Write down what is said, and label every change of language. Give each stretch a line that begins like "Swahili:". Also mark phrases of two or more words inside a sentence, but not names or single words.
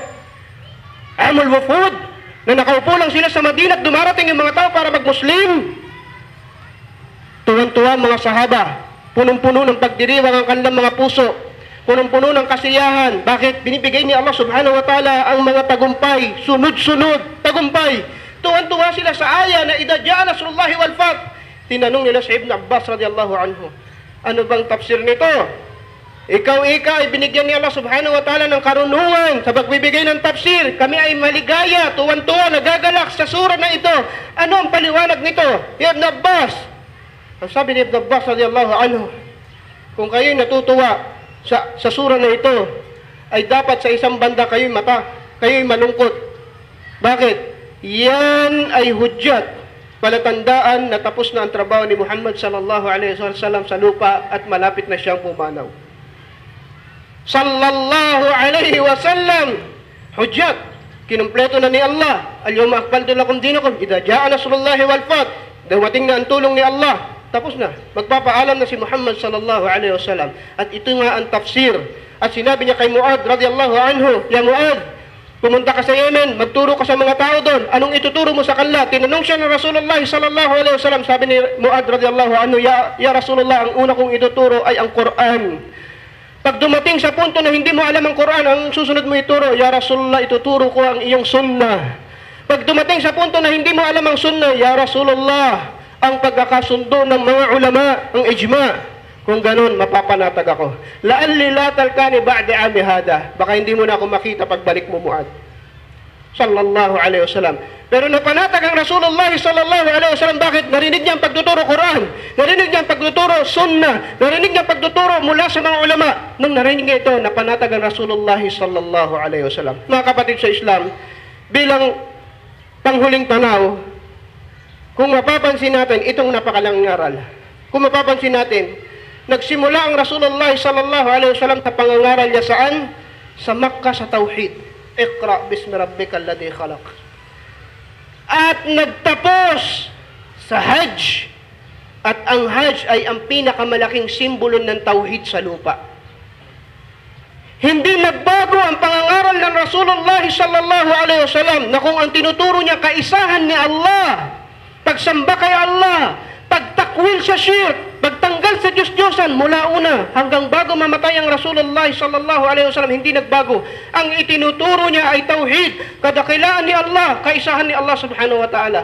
Arabic: عام الوفود,
Filipino: na nakaupo lang sila sa Madina at dumarating yung mga tao para mag-Muslim. Tuwan-tuwa mga sahaba, punong-puno ng pagdiriwang ang kanilang mga puso, punong-puno ng kasiyahan. Bakit? Binibigay ni Allah
Arabic: سبحانه وتعالى
Filipino: ang mga tagumpay, sunod-sunod, tagumpay. Tuwan-tuwa sila sa aya na
Arabic: إذا جاء نصر الله والفتح.
Filipino: Tinanong nila sa Ibn Abbas
Arabic: رضي الله عنه,
Filipino: ano bang tafsir nito? Ikaw ay binigyan ni Allah
Arabic: سبحانه وتعالى
Filipino: ng karunungan sa pagbibigay ng tafsir. Kami ay maligaya, tuwan-tuwa, nagagalak sa sura na ito. Ano ang paliwanag nito? Ibn Abbas. Ang sabi ni Ibn Abbas
Arabic: رضي الله عنه,
Filipino: kung kayo'y natutuwa sa sura na ito, ay dapat sa isang banda kayo'y malungkot. Bakit? Yan ay hudyat, palatandaan na tapos na ang trabaho ni Muhammad
Arabic: صلى الله عليه وسلم
Filipino: sa lupa at malapit na siyang pumanaw.
Arabic: صلى الله عليه وسلم,
Filipino: hudyat, kinumpleto na ni Allah.
Arabic: اليوم أكملت لكم دينكم إذا جاء نصر الله والفتح.
Filipino: Dumating na ang tulong ni Allah. Tapos na, magpapaalam na si Muhammad
Arabic: صلى الله عليه وسلم.
Filipino: At ito nga ang tafsir. At sinabi niya kay Muad
Arabic: رضي الله عنه,
Filipino: Ya Muad, pumunta ka sa Yemen, magturo ka sa mga tao doon. Anong ituturo mo sa kanila? Tinanong siya ng
Arabic: رسول الله صلى الله عليه وسلم.
Filipino: Sabi ni Muad
Arabic: رضي الله عنه يا رسول الله,
Filipino: ang una kong ituturo ay ang Quran. Pag dumating sa punto na hindi mo alam ang Quran, ang susunod mo ituro,
Arabic: يا رسول الله,
Filipino: ituturo ko ang iyong sunnah. Pag dumating sa punto na hindi mo alam ang sunnah,
Arabic: يا رسول الله,
Filipino: ang pagkakasundo ng mga ulama, ang ijma. Kung ganun, mapapanatag ako.
Arabic: لعلي لا تلقاني بعد عامي هذا.
Filipino: Baka hindi mo na ako makita pagbalik mo, Muad.
Arabic: صلى الله عليه وسلم.
Filipino: Pero napanatag ang
Arabic: رسول الله صلى الله عليه وسلم.
Filipino: Bakit? Narinig niya ang pagtuturo Quran, narinig niya ang pagtuturo Sunnah, narinig niya ang pagtuturo mula sa mga ulama. Nung narinig niya ito, napanatag ang
Arabic: رسول الله صلى الله عليه وسلم.
Filipino: Mga kapatid sa Islam, bilang panghuling tanaw, kung mapapansin natin itong napakalang aral, kung mapapansin natin, nagsimula ang
Arabic: رسول الله صلى الله عليه وسلم
Filipino: sa pangangaral niya saan? Sa Makkah, sa Tauhid.
Arabic: اقرأ باسم ربك الذي خلق.
Filipino: At nagtapos sa Hajj. At ang Hajj ay ang pinakamalaking simbolo ng Tauhid sa lupa. Hindi nagbago ang pangangaral ng
Arabic: رسول الله صلى الله عليه وسلم
Filipino: na kung ang tinuturo niya kaisahan ni Allah, pagsamba kay Allah, pagtakwil sa shirk, pagtanggal sa Diyos-Diyosan mula una hanggang bago mamatay ang
Arabic: رسول الله صلى الله عليه وسلم,
Filipino: hindi nagbago. Ang itinuturo niya ay tauhid, kadakilaan ni Allah, kaisahan ni Allah
Arabic: سبحانه وتعالى.